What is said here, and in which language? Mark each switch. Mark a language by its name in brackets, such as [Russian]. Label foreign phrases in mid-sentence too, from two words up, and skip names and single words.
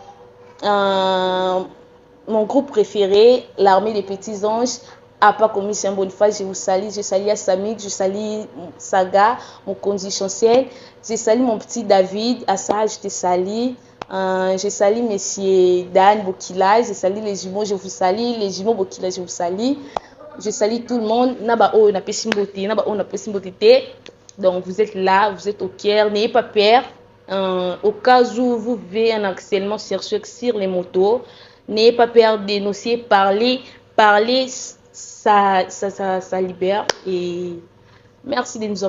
[French] mon groupe préféré, l'armée des petits anges, à pas commis Saint Boniface, je vous salue, je salue Assamid, je salue Saga, mon conduit chancel, je salue mon petit David, Assa, je te salue, je salue monsieur Dan Bokila, je salue les jumeaux, je vous salue, les jumeaux Bokila, je vous salue, je salue tout le monde, [Lingala] naba o na pesimboté, naba o na pesimboté, [French] donc vous êtes là, vous êtes au cœur, n'ayez pas peur. Au cas où vous vivez un harcèlement sexuel sur les motos, n'ayez pas peur de dénoncer, parler, ça libère. Et merci de nous avoir suivis.